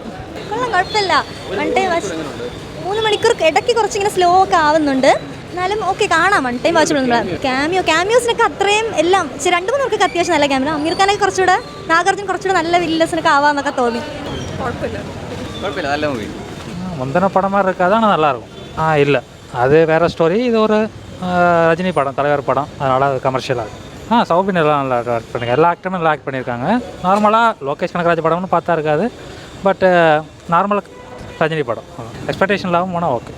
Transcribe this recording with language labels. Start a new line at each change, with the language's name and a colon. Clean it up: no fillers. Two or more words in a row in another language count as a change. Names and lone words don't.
Malayalam: കൊള്ളാം, കുഴപ്പമില്ല. 3 മണിക്കൂർ ഇടയ്ക്ക് കുറച്ചിങ്ങനെ സ്ലോ ഒക്കെ ആവുന്നുണ്ട്, എന്നാലും ഓക്കെ, കാണാം.
English: one time watch
Malayalam: ചെയ്യുമ്പോൾ ക്യാമിയോസിനൊക്കെ അത്രയും എല്ലാം രണ്ട് മൂന്ന് പേർക്ക് അത്യാവശ്യം നല്ല ക്യാമിയോ. അമീർ ഖാനൊക്കെ കുറച്ചുകൂടെ, നാഗാർജുൻ കുറച്ചുകൂടെ നല്ല വില്ലസിനൊക്കെ ആവാന്നൊക്കെ തോന്നി. കുഴപ്പമില്ല, നല്ല മൂവി.
Tamil: முந்தின படமாக இருக்குது, அதான நல்லாயிருக்கும். இல்லை அது வேறு ஸ்டோரி. இது ஒரு ரஜினி படம், தலைவர் படம், அதனால் அது கமர்ஷியலாக இருக்குது. சௌபின் எல்லாம் நல்லா ஆக்ட் பண்ணியிருக்காங்க, எல்லா ஆக்டருமே நல்லா ஆக்ட் பண்ணியிருக்காங்க. நார்மலாக லோகேஷ் கனகராஜ் படம்னு பார்த்தா இருக்காது, பட் நார்மலாக ரஜினி படம் எக்ஸ்பெக்டேஷன் இல்லாமல் போனால் ஓகே.